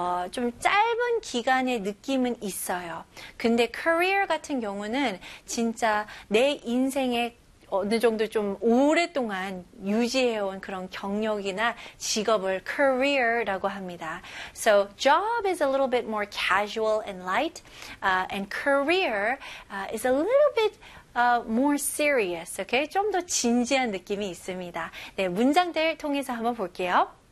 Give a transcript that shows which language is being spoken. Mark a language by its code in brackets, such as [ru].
[ko] 좀 짧은 기간의 느낌은 있어요. 근데 커리어 같은 경우는 진짜 내 인생에 어느 정도 좀 오랫동안 유지해온 그런 경력이나 직업을 career라고 합니다. [en] So job is a little bit more casual and light, and career is a little bit more serious. Okay? [ko] 좀더 진지한 느낌이 있습니다. 네, 문장들 통해서 한번 볼게요.